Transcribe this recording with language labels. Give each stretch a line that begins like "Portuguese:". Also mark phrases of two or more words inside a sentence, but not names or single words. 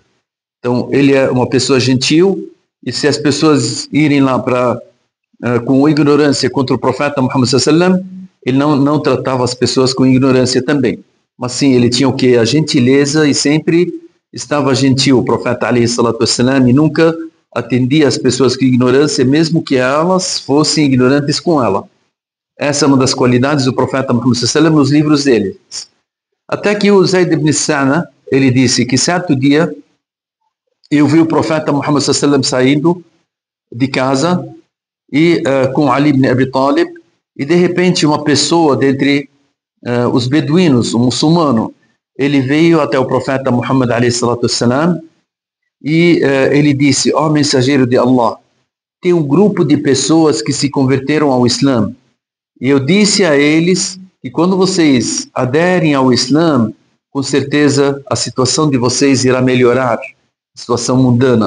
Portuguese: Então, ele é uma pessoa gentil, e se as pessoas irem lá com ignorância contra o profeta Muhammad sallallahu ele não tratava as pessoas com ignorância também. Mas sim, ele tinha o quê? A gentileza, e sempre estava gentil, o profeta
Arabic: عليه الصلاة والسلام,
Portuguese: e nunca atendia as pessoas com ignorância, mesmo que elas fossem ignorantes com ela. Essa é uma das qualidades do profeta Muhammad
Arabic: صلى الله عليه وسلم
Portuguese: nos livros dele. Até que o Zayd ibn Sa'na, ele disse que certo dia eu vi o profeta Muhammad
Arabic: صلى الله عليه وسلم
Portuguese: saindo de casa e com Ali ibn Abi Talib, e de repente uma pessoa dentre os beduínos, um muçulmano, ele veio até o profeta Muhammad
Arabic: عليه الصلاة والسلام
Portuguese: e ele disse: ó mensageiro de Allah, tem um grupo de pessoas que se converteram ao Islã, e eu disse a eles que quando vocês aderem ao Islã, com certeza a situação de vocês irá melhorar, a situação mundana.